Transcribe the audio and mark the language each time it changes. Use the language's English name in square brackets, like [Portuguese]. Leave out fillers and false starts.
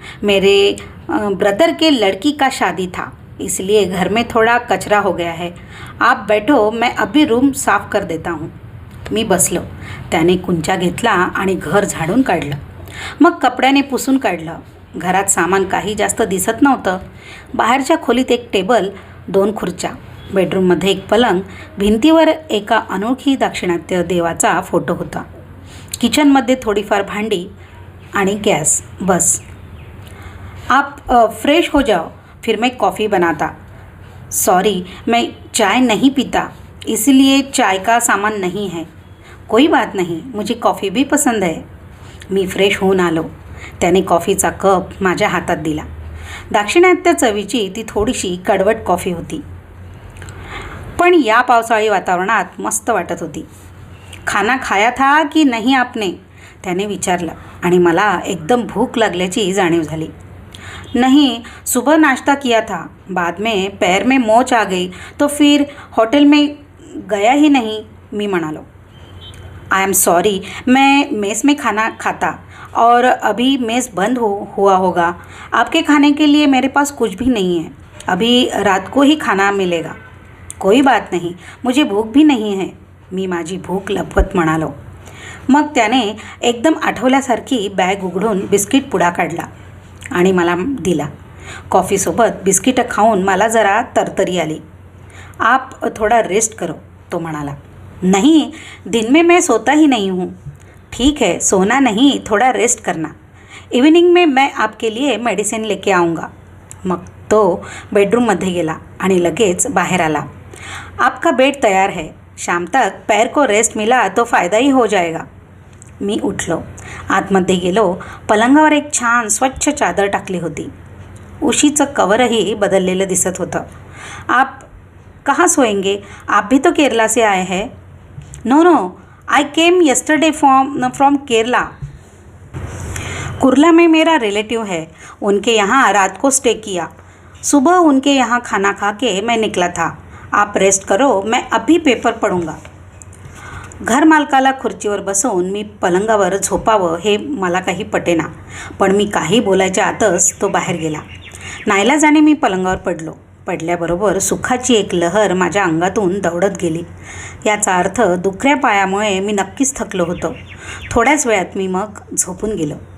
[Hindi] मेरे ब्रदर के लड़की का शादी था, इसलिए घर में थोड़ा कचरा हो गया है. आप बैठो, मैं अभी रूम साफ कर देता हूँ. [Marathi] मी बसलो. त्याने कुंचा घेतला आणि घर झाडून काढलं. मग कपड्याने पुसून काढलं. घरात सामान काही जास्त दिसत नव्हतं. बाहेरच्या खोलीत एक टेबल, 2 खुर्च्या, बेडरूममध्ये एक पलंग, भिंतीवर एका अनोळखी दाक्षिणात्य देवाचा फोटो होता. किचनमध्ये थोडीफार भांडी आणि गॅस, बस. [Hindi] आप फ्रेश हो जाओ, फिर मैं कॉफ़ी बनाता. सॉरी, मैं चाय नहीं पीता, इसलिए चाय का सामान नहीं है. कोई बात नहीं, मुझे कॉफ़ी भी पसंद है. [Marathi] मी फ्रेश होऊन आलो. त्याने कॉफीचा कप माझ्या हातात दिला. दाक्षिणात्य चवीची ती थोडीशी कडवट कॉफी होती, पण या पावसाळी वातावरणात मस्त वाटत होती. [Hindi] खाना खाया था की नहीं आपने? [Marathi] त्याने विचारलं आणि मला एकदम भूक लागल्याची जाणीव झाली. [Hindi] नहीं, सुबह नाश्ता किया था, बाद में पैर में मोच आ गई तो फिर होटल में गया ही नहीं. [Marathi] मी म्हणालो. [English] I am sorry, [Hindi] मैं मेस में खाना खाता और अभी मेस बंद हुआ होगा. आपके खाने के लिए मेरे पास कुछ भी नहीं है. अभी रात को ही खाना मिलेगा. कोई बात नहीं, मुझे भूख भी नहीं है. [Marathi] मी माझी भूक लपवत म्हणालो. मग त्याने एकदम आठवल्यासारखी बॅग उघडून बिस्किट पुडा काढला आणि मला दिला. कॉफीसोबत बिस्किटं खाऊन मला जरा तरतरी आली. [Hindi] आप थोड़ा रेस्ट करो, [Marathi] तो म्हणाला. [Hindi] नहीं, दिन में मैं सोता ही नहीं हूँ. ठीक है, सोना नहीं, थोड़ा रेस्ट करना. इवनिंग में मैं आपके लिए मेडिसिन लेके आऊँगा. [Marathi] मग तो बेडरूममध्ये गेला आणि लगेच बाहेर आला. [Hindi] आपका बेड तयार है. शाम तक पैर को रेस्ट मिला तो फ़ायदा ही हो जाएगा. [Marathi] मी उठलो. आतमध्ये गेलो. पलंगावर एक छान स्वच्छ चादर टाकली होती. उशीचं कवरही बदललेलं दिसत होतं. [Hindi] आप कहाँ सोएंगे? आप भी तो केरला से आए हैं. [English] No no, I came yesterday from Kerala. [Hindi] Kurla में मेरा रिलेटिव है, उनके यहाँ रात को स्टे किया. सुबह उनके यहाँ खाना खा के मैं निकला था. आप रेस्ट करो, मैं अभी पेपर पढूंगा. [Marathi] घरमालकाला खुर्चीवर बसवून मी पलंगावर झोपावं हे मला काही पटेना, पण मी काही बोलायच्या आतच तो बाहेर गेला. नाईलाजाने मी पलंगावर पडलो. पडल्याबरोबर सुखाची एक लहर माझ्या अंगातून दौडत गेली. याचा अर्थ दुखऱ्या पायामुळे मी नक्कीच थकलो होतो. थोड्याच वेळात मी मग झोपून गेलो.